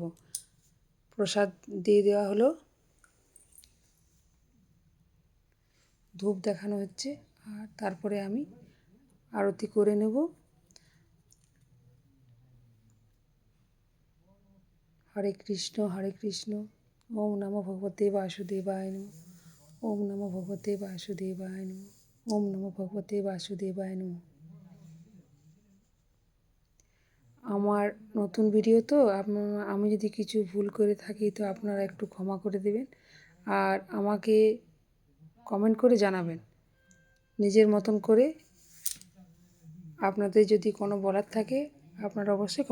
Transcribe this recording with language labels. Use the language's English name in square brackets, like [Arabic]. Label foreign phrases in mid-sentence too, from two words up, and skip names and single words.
[Bangla] প্রসাদ দিয়ে দেওয়া হলো, ধূপ দেখানো হচ্ছে, আর তারপরে আমি আরতি করে নেব। [Sanskrit] হরে কৃষ্ণ হরে কৃষ্ণ, ওম নমো ভগবতে বাসুদেবায় নমঃ। ওম নমো ভগবতে বাসুদেবায় নমঃ। ওম নমো ভগবতে বাসুদেবায় নমঃ। [Bangla] আমার নতুন ভিডিও তো আমি যদি কিছু ভুল করে থাকি তো আপনারা একটু ক্ষমা করে দেবেন। আর আমাকে কমেন্ট করে জানাবেন নিজের মতন করে। আপনাদের যদি কোনো বলার থাকে আপনারা অবশ্যই